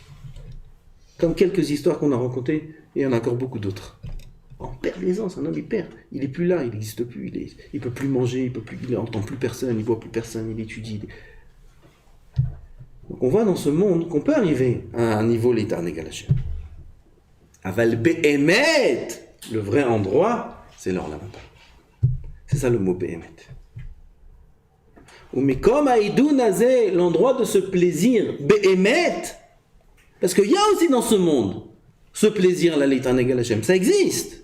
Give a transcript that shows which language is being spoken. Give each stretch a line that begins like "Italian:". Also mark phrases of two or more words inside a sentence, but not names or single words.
French: Comme quelques histoires qu'on a racontées, et il y en a encore beaucoup d'autres. On perd les sens, un homme il perd. Il n'est plus là, il n'existe plus, il ne peut plus manger, il n'entend plus personne, il ne voit plus personne, il étudie. Donc on voit dans ce monde qu'on peut arriver à un niveau l'it'aneg à Hashem.
Hebrew: אבל באמת,
French: le vrai endroit, c'est l'Olam Haba. C'est ça le mot be'emet. Ou mais comme Aïdoun Azé, l'endroit de ce plaisir be'emet, parce qu'il y a aussi dans ce monde ce plaisir là l'it'aneg à Hashem, ça existe.